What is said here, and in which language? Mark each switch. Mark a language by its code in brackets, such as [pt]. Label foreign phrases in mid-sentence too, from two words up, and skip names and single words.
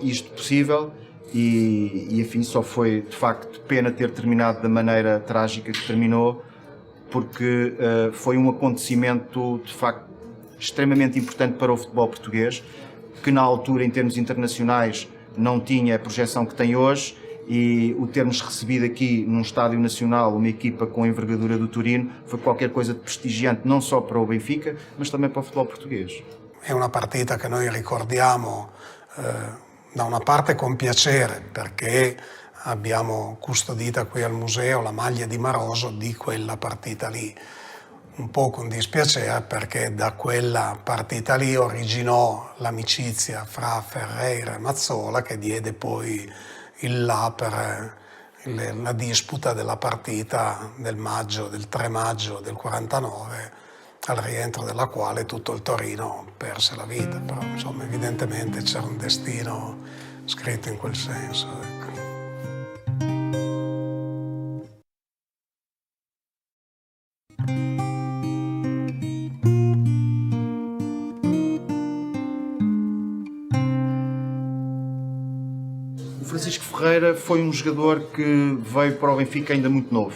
[pt] tornou isto possível e enfim, só foi de facto pena ter terminado da maneira trágica que terminou, porque foi um acontecimento de facto extremamente importante para o futebol português, que na altura, em termos internacionais, não tinha a projeção que tem hoje, e o termos recebido aqui num estádio nacional uma equipa com a envergadura do Torino foi qualquer coisa de prestigiante, não só para o Benfica, mas também para o futebol português. [it] È una partita che noi ricordiamo da una parte con piacere, perché abbiamo custodita qui al museo la maglia di Maroso di quella partita lì. Un po' con dispiacere, perché da quella partita lì originò l'amicizia fra Ferreira e Mazzola, che diede poi il là per la disputa della partita del 3 maggio del 49, al rientro della quale tutto il Torino perse la vita. Però insomma evidentemente c'era un destino scritto in quel senso. Ecco. [pt] Francisco Ferreira foi um jogador que veio para o Benfica ainda muito novo.